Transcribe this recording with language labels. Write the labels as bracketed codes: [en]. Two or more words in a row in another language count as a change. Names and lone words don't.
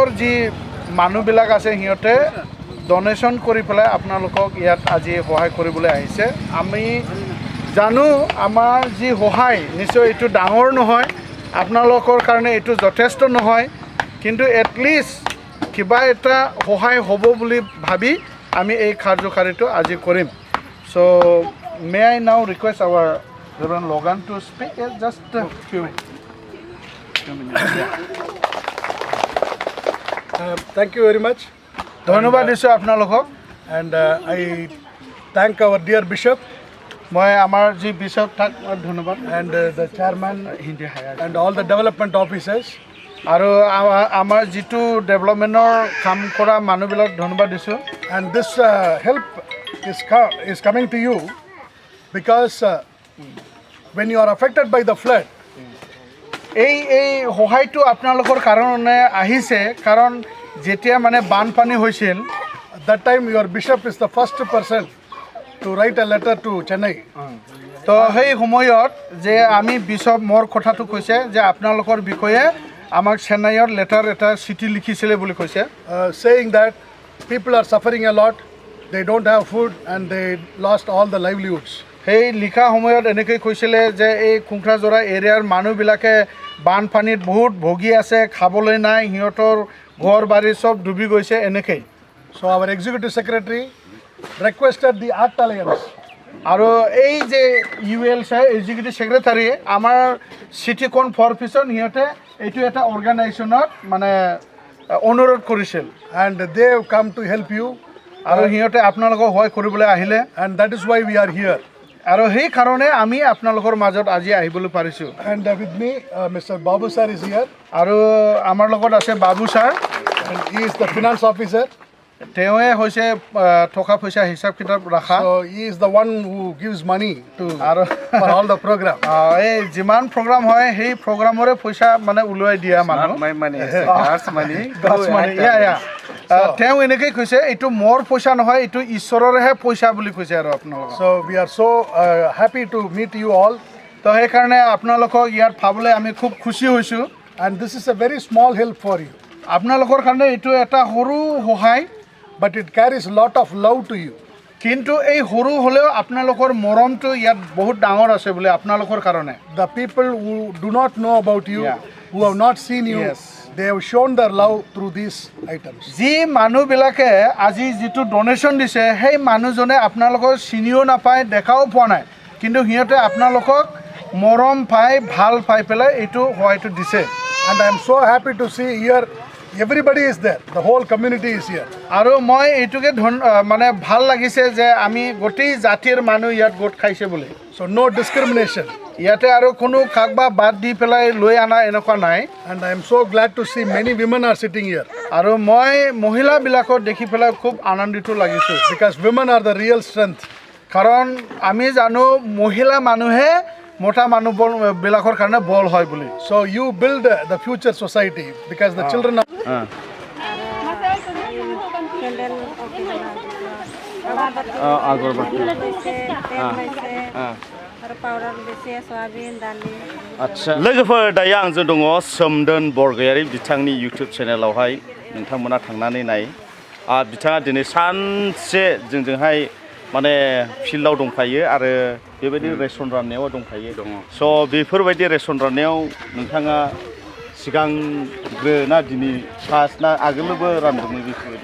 [as] যি মানুহবিলাক আছে সিহঁতে ডনেশ্যন কৰি পেলাই আপোনালোকক ইয়াত আজি সহায় কৰিবলৈ আহিছে আমি জানো আমাৰ যি সহায় নিশ্চয় এইটো ডাঙৰ নহয় আপোনালোকৰ কাৰণে এইটো যথেষ্ট নহয় কিন্তু এটলিষ্ট কিবা এটা সহায় হ'ব বুলি ভাবি আমি এই কাৰ্যকাৰীটো আজি কৰিম [en] So may I now request our Reverend Logan to speak just a few minutes. Thank you very much. [as] ধন্যবাদ দিছোঁ আপোনালোকক [en] And I thank our dear bishop [as] মই আমাৰ যি বিশ্বপ তাক ধন্যবাদ [en] and the chairman and all the development officers. [as] আৰু আমাৰ যিটো ডেভেলপমেণ্টৰ কাম কৰা মানুহবিলাক ধন্যবাদ দিছোঁ [en] And this help is coming to you because when you are affected by the flood, [as] এই সহায়টো আপোনালোকৰ কাৰণে আহিছে কাৰণ যেতিয়া মানে বানপানী হৈছিল [en] that time your bishop is the first person to write a letter to Chennai. [as] তো সেই সময়ত যে আমি বিশ্বপ মোৰ কথাটো কৈছে যে আপোনালোকৰ বিষয়ে আমাক চেন্নাইৰ লেটাৰ এটা চিঠি লিখিছিলে বুলি কৈছে [en] saying that people are suffering a lot, they don't have food and they lost all the livelihoods. [as] সেই লিখা সময়ত এনেকৈ কৈছিলে যে এই খুংখ্ৰাজৰা এৰিয়াৰ মানুহবিলাকে বানপানীত বহুত ভুগি আছে খাবলৈ নাই সিহঁতৰ ঘৰ বাৰী চব ডুবি গৈছে এনেকৈ [en] So our executive secretary requested the Act Alliance. [as] আৰু এই যে UL চাই [en] executive secretary [as] আমাৰ চিঠিখন ফৰ পিছত সিহঁতে এইটো এটা অৰ্গেনাইজেশ্যনত মানে অনুৰোধ কৰিছিল [en] And they have come to help you [as] আৰু সিহঁতে আপোনালোকক সহায় কৰিবলৈ আহিলে [en] and that is why we are here. [as] আৰু সেই কাৰণে আমি আপোনালোকৰ মাজত আজি আহিবলৈ পাৰিছোঁ [en] And with me Mr. Babu sir is here [as] আৰু আমাৰ লগত আছে বাবু ছাৰ [en] and he is the finance officer. [as] তেওঁৱে হৈছে টকা পইচা হিচাপ কিতাপ ৰাখা [en] So he is the one who gives money to [as] আৰু [en] for all the program. [as] এই যিমান প্ৰগ্ৰাম হয় সেই প্ৰগ্ৰামৰে পইচা মানে ওলাই দিয়া মানুহ তেওঁ এনেকৈ কৈছে এইটো মোৰ পইচা নহয় এইটো ঈশ্বৰৰহে পইচা বুলি কৈছে আৰু আপোনালোকক [en] So we are so happy to meet you all. [as] তো সেইকাৰণে আপোনালোকক ইয়াত পাবলৈ আমি খুব খুচি হৈছোঁ [en] And this is a very small help for you. [as] আপোনালোকৰ কাৰণে এইটো এটা সৰু সহায় [en] But it carries a lot of love to you. [as] কিন্তু এই সৰু হ'লেও আপোনালোকৰ মৰমটো ইয়াত বহুত ডাঙৰ আছে বুলি আপোনালোকৰ কাৰণে [en] The people who do not know about you, Yeah. who have not seen you, Yes. they have shown their love through these items. [as] যি মানুহবিলাকে আজি যিটো ডোনেশ্যন দিছে সেই মানুহজনে আপোনালোকক চিনিও নাপায় দেখাও পোৱা নাই কিন্তু সিহঁতে আপোনালোকক মৰম পাই ভাল পাই পেলাই এইটো হয়তো দিছে [en] And I am so happy to see here, everybody is there. The whole community is here. [as] আৰু মই এইটোকে মানে ভাল লাগিছে যে আমি গোটেই জাতিৰ মানুহ ইয়াত গোট খাইছে বুলি [en] So no discrimination. [as] ইয়াতে আৰু কোনো কাকবা বাদ দি পেলাই লৈ আনা এনেকুৱা নাই [en] And I am so glad to see many women are sitting here. [as] আৰু মই মহিলাবিলাকক দেখি পেলাই খুব আনন্দিত লাগিছোঁ [en] Because women are the real strength. [as] কাৰণ আমি জানো মহিলা মানুহে মোটা মানুহবিলাকৰ কাৰণে বল হয় বুলি [en] So you build the future society because the children are... [brx] आदसा लोगोफोर दायो आंजों दङ सोमदोन बरगयारि बिथांनि इउटुब चेनेलावहाय नोंथांमोना थांनानै नाय बिथाङा दिनै सानसे जोंजोंहाय माने फिल्डआव दंफायो आरो बेबायदि रेसन राननायाव दंफायो स' बेफोरबायदि रेसन राननायाव नोंथाङा सिगांग्रोना दिनै फार्स्ट ना आगोलबो रानदोंमोन बेफोरबायदि